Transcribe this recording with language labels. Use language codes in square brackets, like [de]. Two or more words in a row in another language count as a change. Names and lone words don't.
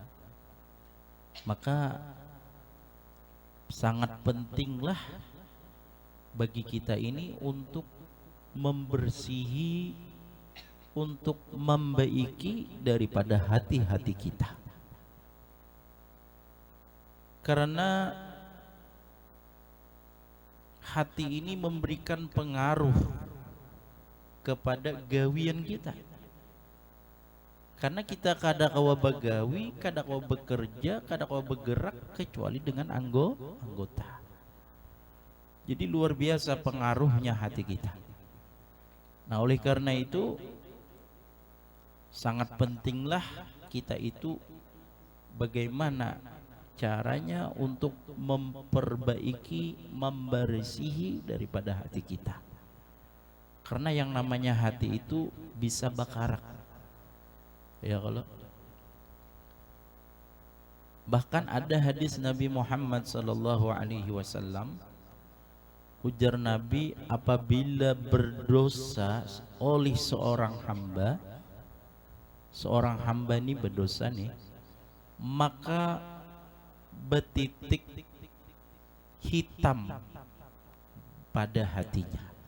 [id] Maka sangat pentinglah bagi kita ini untuk membersihi, untuk membaiki daripada hati-hati kita. Karena hati ini memberikan pengaruh kepada gawian kita. Karena kita [bjn] kada kawa bagawi, [id] kada kawa bekerja, kada kawa bergerak kecuali dengan anggota. Jadi luar biasa pengaruhnya hati kita. Nah, oleh karena itu sangat pentinglah kita itu bagaimana caranya untuk memperbaiki, membersihi daripada hati kita. Karena yang namanya hati itu bisa bakarak. Ya, kalau bahkan ada hadis Nabi Muhammad [ar] صلى الله عليه وسلم, [id] ujar Nabi, apabila berdosa oleh seorang hamba ini berdosa nih, maka betitik hitam pada hatinya.